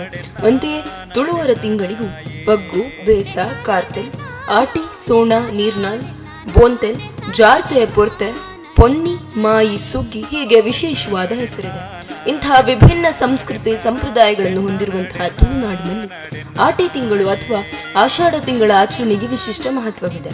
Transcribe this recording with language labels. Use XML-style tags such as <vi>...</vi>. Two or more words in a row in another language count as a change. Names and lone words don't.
<kn>ಅಂತೆಯೇ ತುಳುವರ ತಿಂಗಳಿಗೂ ಪಗ್ಗು, ಬೇಸ, ಕಾರ್ತೆಲ್, ಆಟಿ, ಸೋಣ, ನೀರ್ನಾಲ್, ಬೋಂತೆಲ್, ಜಾರ್ತೆ, ಪೊರ್ತೆ, ಪೊನ್ನಿ, ಮಾಯಿ, ಸುಗ್ಗಿ ಹೀಗೆ ವಿಶೇಷವಾದ ಹೆಸರಿದೆ. ಇಂತಹ ವಿಭಿನ್ನ ಸಂಸ್ಕೃತಿ ಸಂಪ್ರದಾಯಗಳನ್ನು ಹೊಂದಿರುವಂತಹ ತುಳುನಾಡಿನಲ್ಲಿ ಆಟಿ ತಿಂಗಳು ಅಥವಾ ಆಷಾಢ ತಿಂಗಳ ಆಚರಣೆಗೆ ವಿಶಿಷ್ಟ ಮಹತ್ವವಿದೆ.</kn>